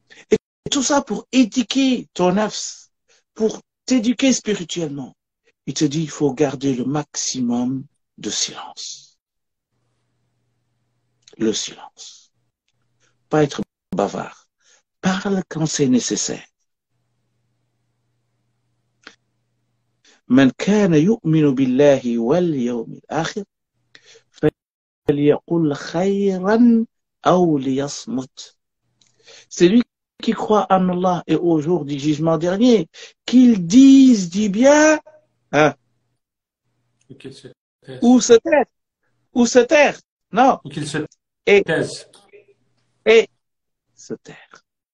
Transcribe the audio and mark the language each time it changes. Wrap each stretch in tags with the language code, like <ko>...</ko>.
<fr>Et tout ça pour éduquer ton nafs, pour t'éduquer spirituellement. Il te dit, il faut garder le maximum de silence. Le silence. Pas être bavard. Parle quand c'est nécessaire.</fr> <ar>من كان يؤمن بالله واليوم الآخر فليقل خيرا أو ليصمت.</ar> <fr>Celui qui croit en Allah et au jour du jugement dernier, qu'il dise du bien, hein, ou se taire, non, ou qu'il se et taise. et se taire.</fr>